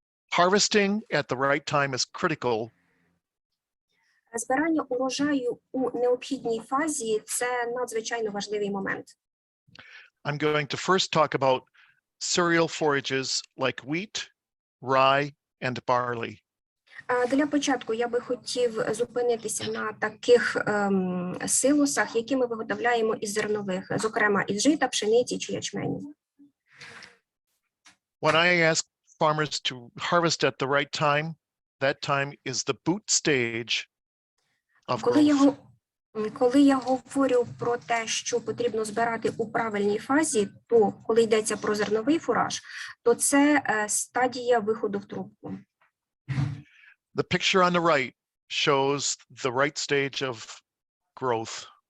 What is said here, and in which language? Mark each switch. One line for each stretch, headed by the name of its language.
English: Harvesting at the right time is critical.
Ukrainian: Збирання урожаю у необхідній фазі – це надзвичайно важливий момент.
English: I'm going to first talk about cereal forages like wheat, rye, and barley.
Ukrainian: Для початку я би хотів зупинитися на таких силосах, які ми виготовляємо із зернових, зокрема із жита, пшениці чи ячменю.
English: When I ask farmers to harvest at the right time, that time is the boot stage of growth.
Ukrainian: Коли я говорю про те, що потрібно збирати у правильній фазі, то коли йдеться про зерновий фураж, то це стадія виходу в трубку.
English: The picture on the right shows the right stage of growth.